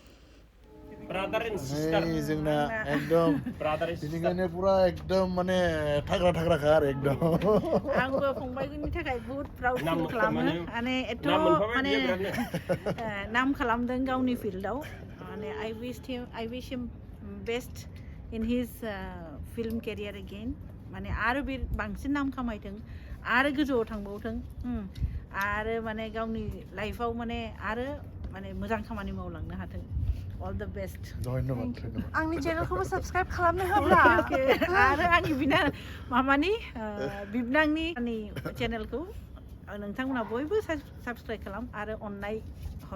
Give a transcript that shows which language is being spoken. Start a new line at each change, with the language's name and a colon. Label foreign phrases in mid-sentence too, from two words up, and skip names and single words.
Bodo: जोंना एकदम बेनिखायनो पुरा एकदम माने थाग्राखा आरो एकदम आंबो फंबायनि थाखाय बहुत
English: proud feel
Bodo: खालामो माने एथ' माने नाम खालामदों गावनि फिल्डआव माने
English: I wish him best in his film career again
Bodo: माने आरो बे बांसिन नाम खामायथों आरो गोजौआव थांबावथों आरो माने गावनि लाइफआव माने आरो माने मोजां खामानि मावलांनो हाथों
English: all the best
Bodo: धन्यबाद आंनि चेनेलखौबो साबस्क्राइब खालामनो होब्ला आरो आंनि मामानि बिबनांनि चेनेलखौ नोंथांमोना बयबो साबस्क्राइब खालाम आरो अननाय हर